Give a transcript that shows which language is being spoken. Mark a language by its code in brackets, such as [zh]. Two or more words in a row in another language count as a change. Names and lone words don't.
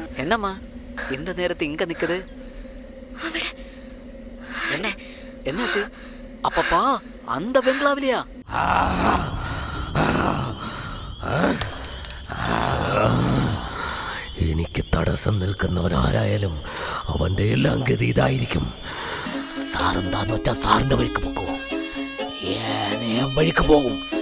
[ta] என்னம்மா இந்த நேரத்து இங்க நிக்குது? என்ன என்னாச்சு? அப்பப்பா அந்த பெங்களாவிலையா? [ml] എനിക്ക് തടസ്സം നിൽക്കുന്നവനാരായാലും അവന്റെ എല്ലാം ഗതി ഇതായിരിക്കും. സാറെന്താന്ന് വെച്ചാൽ സാറിന്റെ വഴിക്ക് പോകും, ഞാൻ വഴിക്ക് പോകും.